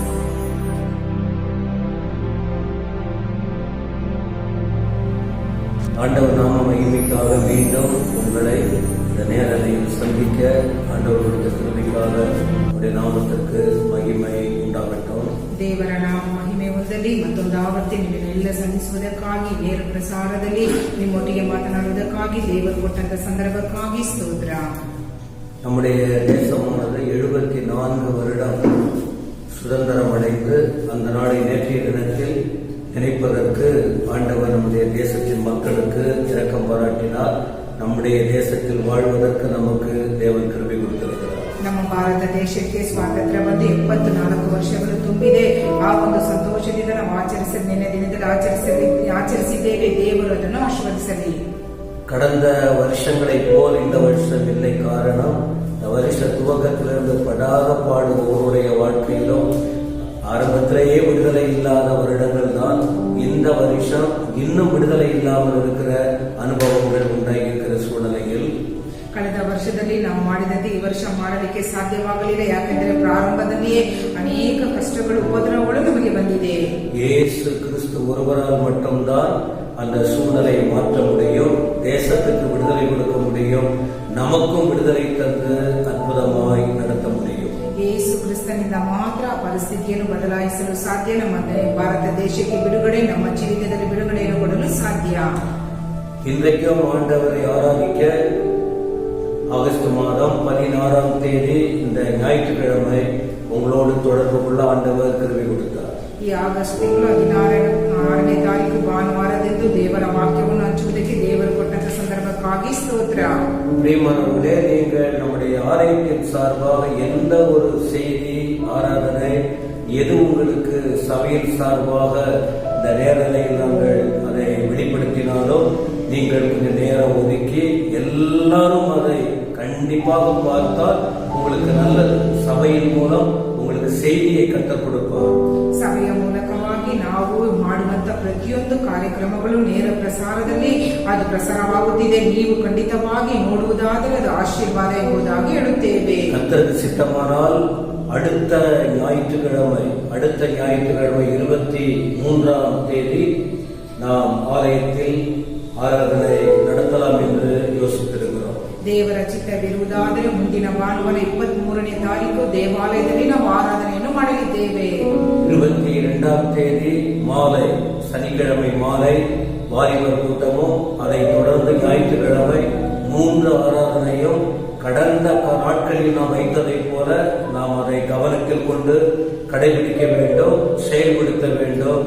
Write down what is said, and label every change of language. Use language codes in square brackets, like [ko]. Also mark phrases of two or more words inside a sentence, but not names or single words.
[ta] ஆண்டவர் நாம மகிமைக்காக மீண்டும் உங்களை இந்த நேரலையில் சந்திக்க ஆண்டவருடைய கிருபைக்காக உடைய நாமத்திற்கு மகிமை உண்டாகட்டும். [kn] ದೇವರ ನಾಮ ಮಹಿಮೆ ಹೊಂದಲಿ. ಮತ್ತೊಂದು ಆವರ್ತಿ ನಿಮ್ಮನ್ನೆಲ್ಲ ಸಂಧಿಸುವುದಕ್ಕಾಗಿ, ನೇರ ಪ್ರಸಾರದಲ್ಲಿ ನಿಮ್ಮೊಟ್ಟಿಗೆ ಮಾತನಾಡುವುದಕ್ಕಾಗಿ, ದೇವರು ಕೊಟ್ಟಂತ ಸಂದರ್ಭಕ್ಕಾಗಿ ಸ್ತೋತ್ರ. [ta] நம்முடைய தேசமானது 74 வருடம் சுதந்திரம் அடைந்து அந்த நாளை நேற்றைய தினத்தில் நினைப்பதற்கு ஆண்டவர் நம்முடைய தேசத்தின் மக்களுக்கு இரக்கம் பாராட்டினார். நம்முடைய தேசத்தில் வாழ்வதற்கு நமக்கு தேவன் கிருபை கொடுத்திருக்கிறார். [kn] ನಮ್ಮ ಭಾರತ ದೇಶಕ್ಕೆ ಸ್ವಾತಂತ್ರ್ಯ ಬಂದು 74 ವರ್ಷಗಳು ತುಂಬಿದೆ. ಆ ಒಂದು ಸಂತೋಷದಿಂದ ನಾವು ನಿನ್ನೆ ದಿನದಲ್ಲಿ ಆಚರಿಸಿದ್ದೇವೆ. ದೇವರು ಅದನ್ನು ಆಶೀರ್ವದಿಸಲಿ. [ta] கடந்த வருஷங்களை போல் இந்த வருஷம் இல்லை. காரணம், இந்த வருஷ துவக்கத்திலிருந்து படாத பாடு ஒவ்வொருடைய வாழ்க்கையிலும் ஆரம்பத்திலேயே விடுதலை இல்லாத வருடங்கள் தான். இந்த வருஷம் இன்னும் விடுதலை இல்லாமல் இருக்கிற அனுபவங்கள் உண்டாகி இருக்கிற சூழ்நிலையில் [kn] ಕಳೆದ ವರ್ಷದಲ್ಲಿ ನಾವು ಮಾಡಿದಂತೆ ಈ ವರ್ಷ ಮಾಡಲಿಕ್ಕೆ ಸಾಧ್ಯವಾಗಲಿಲ್ಲ. ಯಾಕೆಂದರೆ ಪ್ರಾರಂಭದಲ್ಲಿಯೇ ಅನೇಕ ಕಷ್ಟಗಳು, ಉಪದ್ರವಗಳು ನಮಗೆ ಬಂದಿದೆ. [ta] இயேசு கிறிஸ்து ஒருவரால் மட்டும்தான் அந்த சூழ்நிலையை மாற்ற முடியும், தேசத்துக்கு விடுதலை கொடுக்க முடியும், நமக்கும் விடுதலை தந்து அற்புதமாய் நடத்த முடியும். [kn] ಯೇಸು ಕ್ರಿಸ್ತನಿಂದ ಮಾತ್ರ ಪರಿಸ್ಥಿತಿಯನ್ನು ಬದಲಾಯಿಸಲು ಸಾಧ್ಯ. ನಮ್ಮ ಭಾರತ ದೇಶಕ್ಕೆ ಬಿಡುಗಡೆ, ನಮ್ಮ ಜೀವಿತದಲ್ಲಿ ಬಿಡುಗಡೆಯನ್ನು ಕೊಡಲು ಸಾಧ್ಯ. [ta] இன்றைக்கும் ஆண்டவரை ஆராதிக்க ஆகஸ்ட் மாதம் 16ஆம் தேதி இந்த ஞாயிற்றுக்கிழமை உங்களோடு தொடர்பு கொள்ள ஆண்டவர் கிருபை கொடுத்தார். [kn] ಈ ಆಗಸ್ಟ್ ತಿಂಗಳು 16ನೇ ತಾರೀಕು ಭಾನುವಾರದಂದು ದೇವರ ವಾಕ್ಯವನ್ನು ಹಂಚುವುದಕ್ಕೆ ದೇವರು ಕೊಟ್ಟಂತ ಸಂದರ್ಭಕ್ಕಾಗಿ ಸ್ತೋತ್ರ. [ta] பிரியமானவர்களே, நீங்கள் நம்முடைய ஆலயத்தின் சார்பாக எந்த ஒரு செய்தி, ஆராதனை எது உங்களுக்கு சபையின் சார்பாக இந்த நேரலையில் நாங்கள் அதை வெளிப்படுத்தினாலும் நீங்கள் கொஞ்சம் நேரம் ஒதுக்கி எல்லாரும் அதை கண்டிப்பாக பார்த்தால் உங்களுக்கு நல்லது. சபையின் மூலம் உங்களுக்கு செய்தியை கற்றுக் கொடுப்பார். [kn] ಸಭೆಯ ಮೂಲಕವಾಗಿ ನಾವು ಮಾಡುವಂತ ಪ್ರತಿಯೊಂದು ಕಾರ್ಯಕ್ರಮಗಳು ನೇರ ಪ್ರಸಾರದಲ್ಲಿ ಅದು ಪ್ರಸಾರವಾಗುತ್ತಿದೆ. ನೀವು ಖಂಡಿತವಾಗಿ ನೋಡುವುದಾದರೆ ಅದು ಆಶೀರ್ವಾದ ಎಂಬುದಾಗಿ ಹೇಳುತ್ತೇವೆ. [ta] கர்த்தருக்கு சித்தமானால் அடுத்த ஞாயிற்றுக்கிழமை 23ஆம் தேதி நாம் ஆலயத்தில் ஆராதனை நடத்தலாம் என்று யோசித்திருக்கிறோம். [kn] ದೇವರ ಚಿತ್ತವಿರುವುದಾದರೆ ಮುಂದಿನ ಭಾನುವಾರ 23ನೇ ತಾರೀಕು ದೇವಾಲಯದಲ್ಲಿ ನಾವು ಆರಾಧನೆಯನ್ನು ಮಾಡಲಿದ್ದೇವೆ. [ta] 22ஆம் தேதி மாலை, சனிக்கிழமை மாலை வாலிபர் கூட்டமும், அதைத் தொடர்ந்து ஞாயிற்றுக்கிழமை 3 ஆராதனையும் கடந்த நாட்களில் நாம் வைத்ததைப் போல நாம் அதை கவனத்தில் கொண்டு கடைபிடிக்க வேண்டும், செயல்படுத்த வேண்டும்.